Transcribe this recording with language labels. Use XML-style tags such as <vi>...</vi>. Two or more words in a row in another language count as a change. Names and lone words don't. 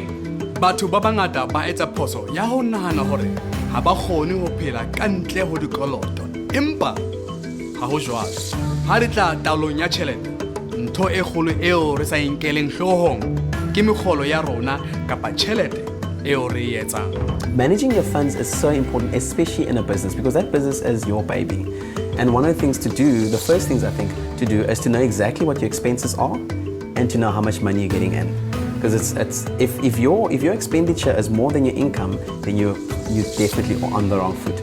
<st>Batho ba bangata ba etsa phoso ya ho nahana hore ha ba kgone ho phela ka ntle ho dikoloto. Empa ha ho jwalo. Ha re tla taolong ya tjhelete, ntho e kgolo eo re sa enkeleng hloohong ke mekgolo ya rona kapa tjhelete eo re e etsang.</st> <en>Managing your funds is so important, especially in a business, because that business is your baby. And one of the things to do, the first things I think to do, is to know exactly what your expenses are and to know how much money you're getting in. Because if your expenditure is more than your income, then you're definitely on the wrong foot.</en>